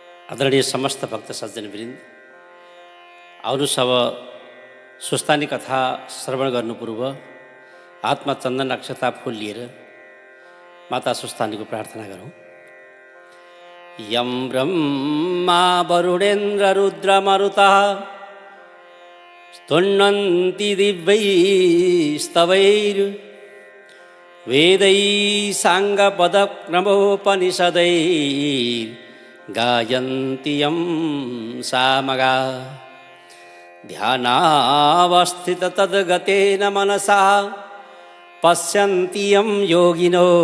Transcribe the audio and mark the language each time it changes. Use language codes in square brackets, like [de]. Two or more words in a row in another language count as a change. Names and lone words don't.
[ne] आदरणीय समस्त भक्त सज्जनवृन्द, आउनुहोस् अब सुस्तानी कथा श्रवण गर्नु पूर्व हातमा चन्दन अक्षता फूल लिएर माता सुस्तानीको प्रार्थना गरौँ। [sa] यम ब्रह्मा वरुणेन्द्र रुद्र मरुतः स्तुन्वन्ति दिव्यैस्तवैर् वेदै साङ्गपदक्रमोपनिषदैर् गायन्ति यं सामगा ध्यानावस्थित तद्गतेन मनसा पश्यन्ति यं योगिनो